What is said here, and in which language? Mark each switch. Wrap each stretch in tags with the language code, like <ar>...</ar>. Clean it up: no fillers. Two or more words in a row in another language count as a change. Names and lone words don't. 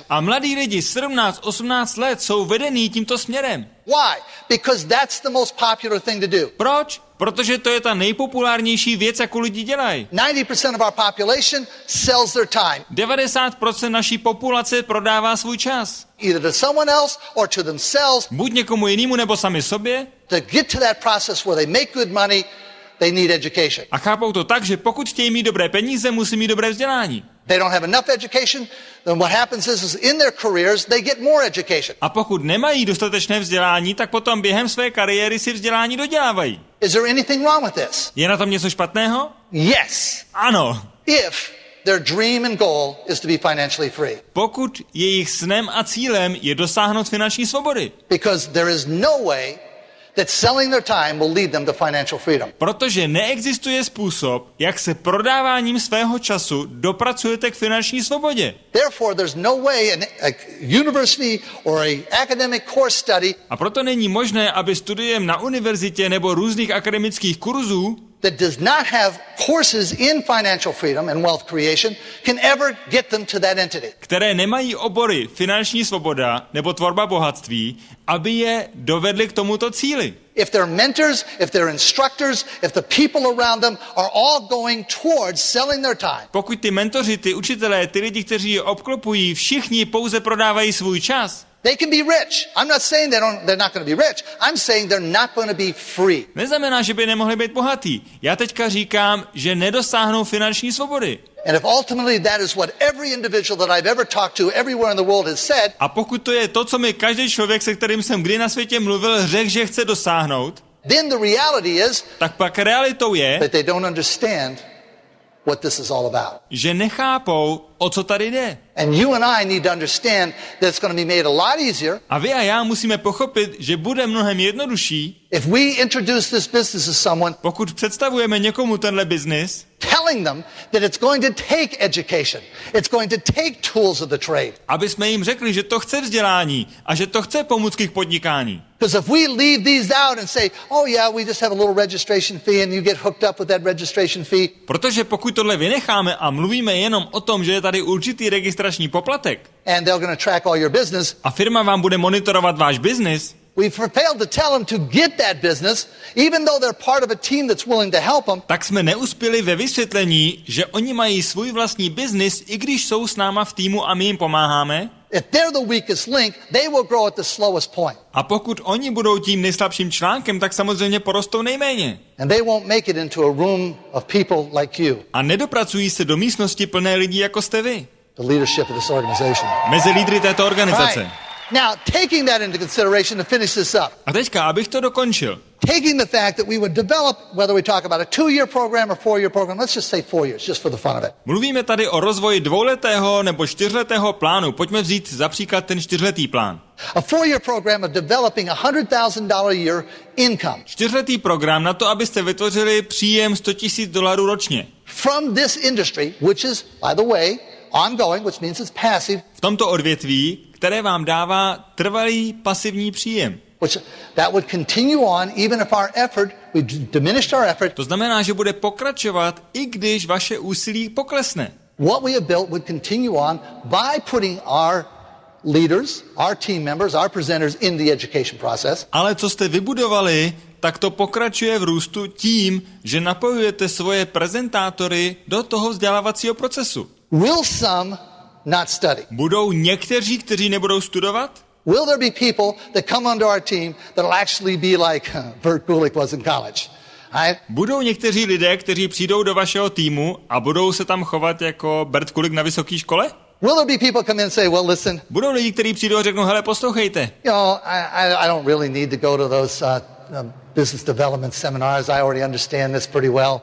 <cs>A mladí lidi 17, 18 let jsou vedení tímto směrem.</cs> <en>Why? Because that's the most popular thing to do.</en> <cs>Proč? Protože to je ta nejpopulárnější věc, jakou lidi dělají.</cs> <en>90% of our population sells their time.</en> <cs>90% naší populace prodává svůj čas.</cs> <en>Either to someone else or to themselves.</en> <cs>Buď někomu jinému nebo sami sobě.</cs> <en>To get to that process where they make good money, they need education.</en> <cs>A chápou to tak, že pokud chtějí mít dobré peníze, musí mít dobré vzdělání.</cs> <en>They don't have enough education, then what happens is in their careers they get more education.</en> <cs>A pokud nemají dostatečné vzdělání, tak potom během své kariéry si vzdělání dodělávají.</cs> <en>Is there anything wrong with this?</en> <cs>Je na tom něco špatného?</cs> <en>Yes.</en> <cs>Ano.</cs> <en>If their dream and goal is to be financially free.</en> <cs>Pokud jejich snem a cílem je dosáhnout finanční svobody.</cs> <en>Because there is no way that selling their time will lead them to financial freedom.</en> <cs>Protože neexistuje způsob, jak se prodáváním svého času dopracujete k finanční svobodě.</cs> <en>Therefore, there's no way a university or a academic course study</en> <cs>A proto není možné, aby studiem na univerzitě nebo různých akademických kurzů,</cs> <en>that does not have courses in financial freedom and wealth creation can ever get them to that entity.</en> <cs>které nemají obory finanční svoboda nebo tvorba bohatství, aby je dovedli k tomuto cíli.</cs> <en>If their mentors, if their instructors, if the people around them are all going towards selling their time.</en> <cs>Pokud ty mentoři, ty učitelé, ty lidi, kteří je obklopují, všichni pouze prodávají svůj čas,</cs> <en>They can be rich. I'm not saying they're not going to be rich. I'm saying they're not going to be free.</en> <cs>neznamená, že by nemohli být bohatí. Já teďka říkám, že nedosáhnou finanční svobody.</cs> <en>And if ultimately that is what every individual that I've ever talked to everywhere in the world has said,</en> <cs>A pokud to je to, co mi každý člověk, se kterým jsem kdy na světě mluvil, řekl, že chce dosáhnout,</cs> <en>then the reality is</en> <cs>tak pak realitou je,</cs> <en>that they don't understand what this is all about.</en> <cs>že nechápou, o co tady jde.</cs> <en>And you and I need to understand that it's going to be made a lot easier</en> <cs>A vy a já musíme pochopit, že bude mnohem jednodušší,</cs> <en>if we introduce this business to someone,</en> <cs>pokud představujeme někomu tenhle biznis,</cs> <en>telling them that it's going to take education, it's going to take tools of the trade.</en> <cs>aby jsme jim řekli, že to chce vzdělání a že to chce pomůcky k podnikání.</cs> <en>Because if we leave these out and say, oh yeah, we just have a little registration fee and you get hooked up with that registration fee,</en> <cs>Protože pokud tohle vynecháme a mluvíme jenom o tom, že je tady určitý registrační poplatek</cs> <en>and they're going to track all your business,</en> <cs>a firma vám bude monitorovat váš biznis,</cs> <en>we've failed to tell them to get that business, even though they're part of a team that's willing to help them.</en> <cs>tak jsme neuspěli ve vysvětlení, že oni mají svůj vlastní biznis, i když jsou s náma v týmu a my jim pomáháme.</cs> <en>If they're the weakest link, they will grow at the slowest point.</en> <cs>A pokud oni budou tím nejslabším článkem, tak samozřejmě porostou nejméně.</cs> <en>And they won't make it into a room of people like you,</en> <cs>A nedopracují se do místnosti plné lidí, jako jste vy.</cs> <en>the leadership of this organization.</en> <cs>Mezi lídry této organizace.</cs> <en>Right. Now, taking that into consideration to finish this up,</en> <cs>A teďka, abych to dokončil.</cs> <en>taking the fact that we would develop, whether we talk about a 2-year program or 4-year program, let's just say 4 years, just for the fun of it.</en> <cs>Mluvíme tady o rozvoji 2letého nebo 4letého plánu. Pojďme vzít za příklad ten 4letý plán.</cs> <en>A 4-year program of developing $100,000 a year income</en> <cs>4letý program na to, abyste vytvořili příjem $100,000 ročně.</cs> <en>from this industry, which is, by the way, ongoing, which means it's passive,</en> <cs>V tomto odvětví, které vám dává trvalý pasivní příjem.</cs> <en>which that would continue on even if our effort, we diminished our effort.</en> <cs>To znamená, že bude pokračovat, i když vaše úsilí poklesne.</cs> <en>What we have built would continue on by putting our leaders, our team members, our presenters in the education process.</en> <cs>Ale co jste vybudovali, tak to pokračuje v růstu tím, že napojujete svoje prezentátory do toho vzdělávacího procesu.</cs> <en>Will some not study?</en> <cs>Budou někteří, kteří nebudou studovat?</cs> <en>Will there be people that come onto our team that will actually be like Bert Gulick was in college? Right?</en> <cs>Budou někteří lidé, kteří přijdou do vašeho týmu a budou se tam chovat jako Bert Gulick na vysoké škole?</cs> <en>Will there be people come in and say, well, listen,</en> <cs>Budou lidi, kteří přijdou a řeknou, hele, poslouchejte.</cs> <en>you know, I don't really need to go to those business development seminars. I already understand this pretty well.</en>